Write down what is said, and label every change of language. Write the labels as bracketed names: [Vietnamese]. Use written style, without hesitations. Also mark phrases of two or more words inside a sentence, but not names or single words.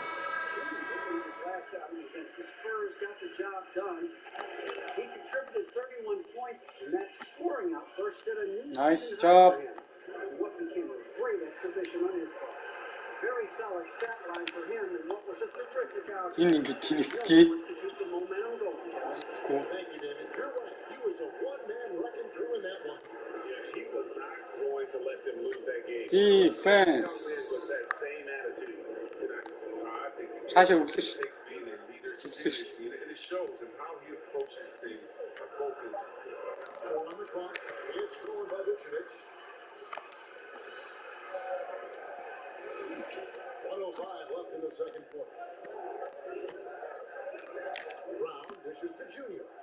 [English] His last outing against the Spurs got the job done. He contributed 31 points, and that scoring outburst set a new Nice season job. high for him. And what became a great exhibition on his part. Very solid stat line for him, and what was a terrific outing. [Mongolian] Энэ ингэ тэнэгтгий. [English] To keep the momentum going. Thank you, David. You're right. He was a one-man wrecking crew in that one. Yeah, he was not going to let them lose that game. Defense. With that same attitude tonight. I think [Mongolian] Цаашаа өглөө шүү. [English] takes being a leader seriously, and it shows him how he approaches things on both ends. 4 on the clock. It's thrown by Vucevic. 1:05 left in the second quarter. Brown dishes to Junior.